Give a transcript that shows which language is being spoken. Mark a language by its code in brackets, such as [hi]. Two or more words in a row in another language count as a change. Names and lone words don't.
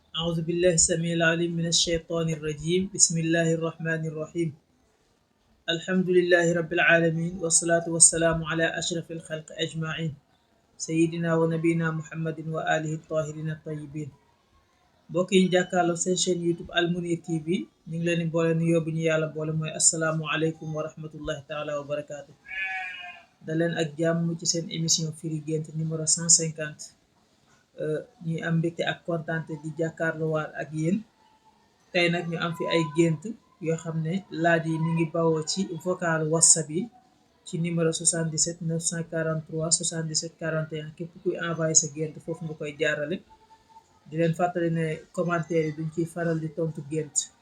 [ar] أعوذ بالله السميع العليم من الشيطان الرجيم بسم الله الرحمن الرحيم الحمد لله رب العالمين والصلاة والسلام على أشرف الخلق أجمعين سيدنا ونبينا محمد وآله الطاهرين الطيبين [wo] mbokk yi jàkkaarloo seen chaîne YouTube Al Mounir TV ñu ngi leen di boole nuyoo bu ñu yàlla boole mooy [ar] السلام عليكم ورحمة الله تعالى و [wo] barakaatu da leen ak jàmm ci seen émission firi gént numéro 150 ñuy am mbégte ak kontante di jàkkaarloo waat ak yéen tey nag ñu am fi ay gént yoo xam ne laaj yi mi ngi bawoo ci vocal whatsapp yi ci numéro 77 943 77 41 képp kuy envoyé sa gént foofu nga koy jaarale di leen fàttali ne commentaire yi duñ ciy faral di tontu gént